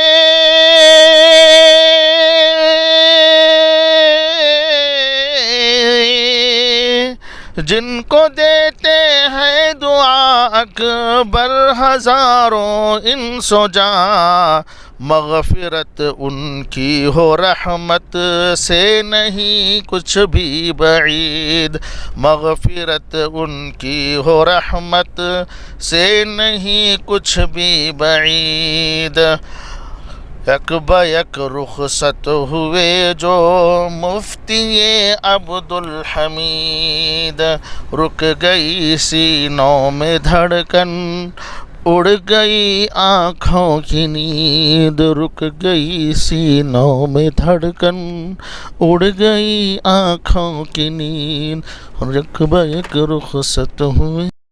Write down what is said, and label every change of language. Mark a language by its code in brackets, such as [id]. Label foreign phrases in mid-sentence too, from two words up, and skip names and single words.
[ur] جن کو دیتے ہیں دعا اکبر ہزاروں انس و جاں، مغفرت ان کی ہو رحمت سے نہیں کچھ بھی بعید، مغفرت ان کی ہو رحمت سے نہیں کچھ بھی بعید، یک بہ یک رخصت ہوئے جو مفتی عبدالحمید، رک گئی سینوں میں دھڑکن، اڑ گئی آنکھوں کی نیند، رک گئی سینوں میں دھڑکن، اڑ گئی آنکھوں کی نیند، یک بہ یک رخصت ہوئے۔